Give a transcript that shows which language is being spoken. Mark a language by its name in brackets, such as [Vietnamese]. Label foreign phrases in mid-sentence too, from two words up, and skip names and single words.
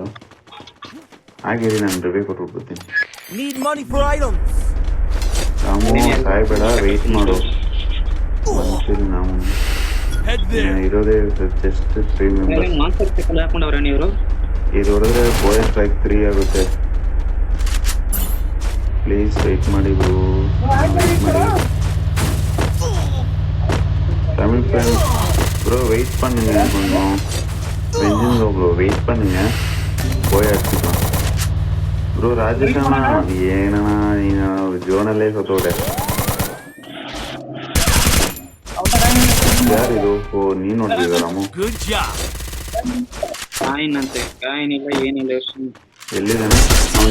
[Kannada] ಹಾಗೆ ನಾನು ರಿವ್ಯೂ ಕೊಟ್ಬಿಡ್ತೀನಿ. ರಾಮು ಸಾಯ್ಬೇಡ, ವೆಯ್ಟ್ ಮಾಡು. ಬಂದ್ತೀರಿ ನಾವು ಇರೋದೇ [English] just 3 members. [Kannada] ಇದು ಹೊಡೆದ್ರೆ ಬೋಯ್ ಸ್ಟ್ರೈಕ್ 3 ಆಗುತ್ತೆ. [English] please wait [Kannada] ಮಾಡಿ ಬ್ರೋ, ವೆಯ್ಟ್ ಮಾಡಿ. [Tamil] தமிழ் [English] friends bro wait [Tamil] பண்ணுங்க கொஞ்சம். வெஞ்சிங்க [English] bro wait [Tamil] பண்ணுங்க, போய் அடிச்சுக்கலாம் ಬ್ರೋ. [Kannada] ರಾಜೇಶ್ ಅಣ್ಣ ಏನಣ್ಣ ನೀನು ಜೋನಲ್ಲೇ ಸತ್ತೋಡೆ. ಯಾರಿದು? ಓ ನೀನು ನೋಡ್ತಿದ್ದ ರಾಮು? ಎಲ್ಲಿದ್ದಾನೆ ಅವ್ನು?